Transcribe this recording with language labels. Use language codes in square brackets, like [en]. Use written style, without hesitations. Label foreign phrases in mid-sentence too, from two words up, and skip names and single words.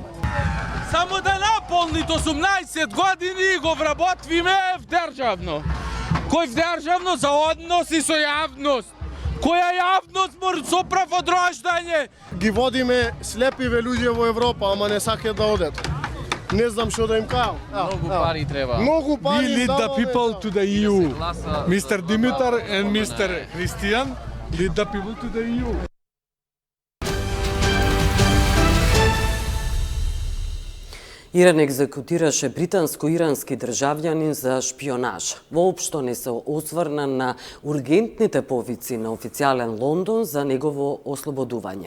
[mk] Само да наполнит 18 години и го вработвиме вдржавно. Кој вдржавно за односи со јавност. Која јавност мора со прав од рождање? Ги водиме слепиве луѓе во Европа, ама не сакаат да одат. Не знам што да им кажам. Многу пари треба. Многу пари [en] We lead the people to the EU. Mr. Dimitar and Mr. Christian lead the people to the EU. [mk] Иран екзекутираше британско-ирански државјанин за шпионажа. Воопшто не се осврна на ургентните повици на официјален Лондон за негово ослободување.